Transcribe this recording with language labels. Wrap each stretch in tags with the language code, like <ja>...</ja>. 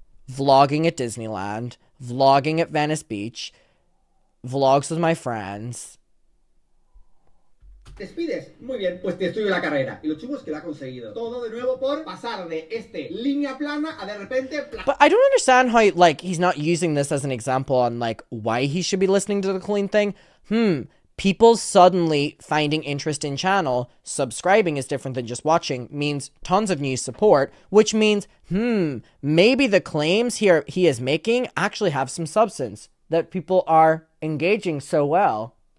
<en>Vlogging at Disneyland, vlogging at Venice Beach, vlogs with my friends.</en> <es>¿Te despides? Muy bien, pues te destruyo la carrera. Y lo chulo es que lo ha conseguido. Todo de nuevo por pasar de línea plana a de repente...</es> <en>But I don't understand how, like, he's not using this as an example on, like, why he should be listening to the Colleen thing. People suddenly finding interest in channel, subscribing is different than just watching, means tons of new support, which means, maybe the claims here he is making actually have some substance, that people are engaging so well.</en>